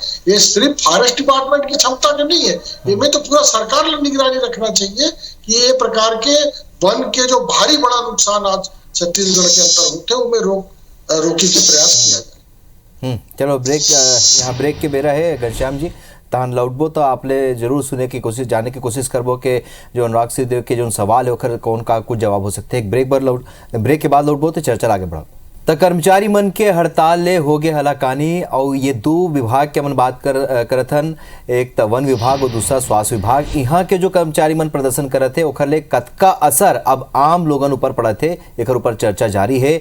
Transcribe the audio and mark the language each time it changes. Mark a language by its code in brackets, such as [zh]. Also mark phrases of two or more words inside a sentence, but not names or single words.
[hne] ये सिर्फ [en] forest department [hne] की क्षमता के नहीं है, इनमें तो पूरा सरकार ने निगरानी रखना चाहिए कि ये प्रकार के वन के जो भारी बड़ा नुकसान आज छत्तीसगढ़ के अंदर होते हैं उनमें रोकी के प्रयास किया जाए। चलो यहाँ ब्रेक के बेरा है घनश्याम जी, तहन लौटबो तो आपले जरूर सुने की कोशिश, जाने की कोशिश करबो के जो अनुराग सिंह के जो सवाल है ओखर कौन का कुछ जवाब हो सकते हैं। एक ब्रेक के बाद लौटबो तो चर्चा आगे बढ़ा। तो कर्मचारी मन के हड़ताल ले हो गए हलाकानी और ये दो विभाग के मन बात करत हन, एक तो वन विभाग और दूसरा स्वास्थ्य विभाग। यहाँ के जो कर्मचारी मन प्रदर्शन करत थे ओखर ले कतका असर अब आम लोगन ऊपर पड़ा थे, एक ऊपर चर्चा जारी है।